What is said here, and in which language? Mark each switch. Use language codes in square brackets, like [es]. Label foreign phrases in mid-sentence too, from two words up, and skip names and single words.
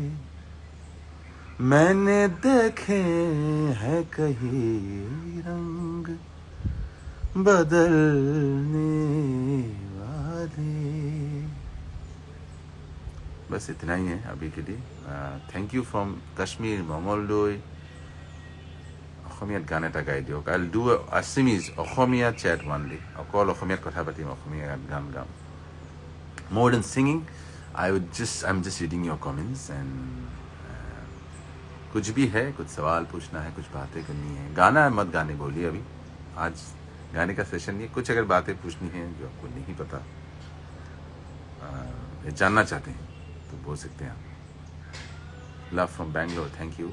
[hi] मैंने देखे हैं कहीं रंग बदलने वाले. बस इतना ही है अभी के लिए. [en] thank you from Kashmir Mangaldai. [as] অসমীয়াত গান এটা গাই দিয়ক. [en] I will do Assamese [as] অসমীয়া [en] chat only. [as] অকল অসমীয়াত কথা পাতিম, অসমীয়া গান গাম. [en] More than singing, I'm just reading your comments and [hi] कुछ भी है, कुछ सवाल पूछना है, कुछ बातें करनी है. गाना मत गाने बोलिए अभी. आज गाने का सेशन नहीं है. कुछ अगर बातें पूछनी है जो आपको नहीं पता, जानना चाहते हैं तो बोल सकते हैं आप. [en] love from Bangalore, thank you.